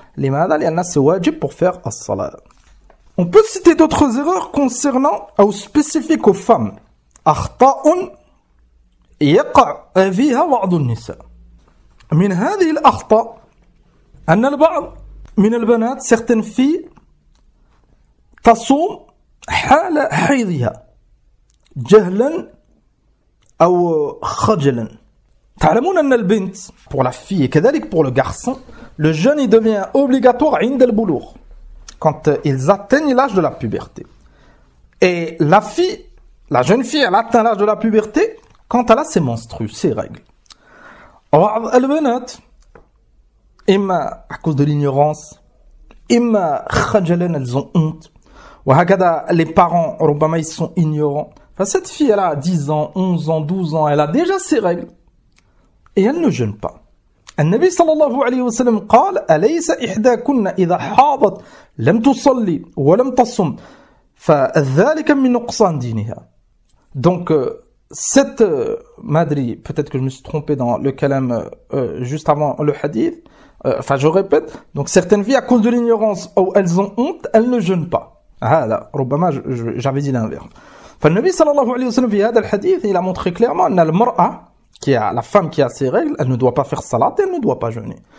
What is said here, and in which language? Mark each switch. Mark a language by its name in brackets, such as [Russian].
[Arabic] لماذا؟ لأن [French] c'est wajib pour faire as-salat. On peut citer d'autres erreurs concernant ou spécifiques aux femmes. [Arabic] أخطاء يقع فيها بعض النساء. من هذه الأخطاء أن البعض من البنات [French] certaines filles [Arabic] تصوم حال حيضها جهلا أو خجلا. تعلمون أن البنت [French] pour la fille et [Arabic] كذلك [French] pour le garçon le jeûne il devient obligatoire [Arabic] عند البلوغ [French] quand ils atteignent l'âge de la puberté. Et la jeune fille elle atteint l'âge de la puberté quand elle a ses menstrues, ses règles. [Arabic] بعض البنات إما [French] à cause de l'ignorance [Arabic] إما خجلا [French] elles ont honte [Arabic] وهكذا [French] les parents [Arabic] ربما [French] ils sont ignorants. Enfin, cette fille elle a 10 ans, 11 ans, 12 ans, elle a déjà ses règles et elle ne jeûne pas. [Arabic] النبي صلى الله عليه وسلم قال أليس إحداكن إذا حاضت لم تصلي ولم تصم فذلك من نقصان دينها. [French] Donc cette madri, peut-être que je me suis trompé dans le kalam juste avant le hadith, enfin je répète, donc certaines filles à cause de l'ignorance ou elles ont honte, elles ne jeûnent pas. Ah là, [Arabic] ربما [French] j'avais dit l'inverse. [Arabic] فالنبي صلى الله عليه وسلم في هذا الحديث [French] il a montré clairement [Arabic] أن المرأة [French] qui a la femme qui a ses règles, elle ne doit pas faire salat, elle ne doit pas jeûner.